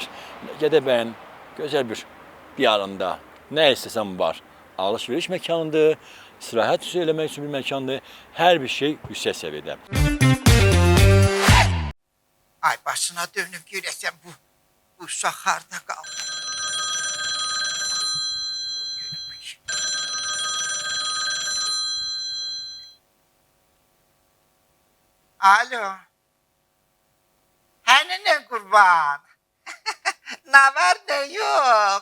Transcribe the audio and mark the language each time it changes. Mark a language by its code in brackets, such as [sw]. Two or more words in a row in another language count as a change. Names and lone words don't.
[az] Gədəbəyin gözəl bir diyarında nə istəsən var. Alış-veriş məkanıdır, istirahət eləmək üçün bir məkandır. Hər bir şey yüksək səviyyədə. Ay başına dönüp görəsən bu uşaq harda qaldı. Alo. [tr] Hani ne kurban? Ne var ne yok?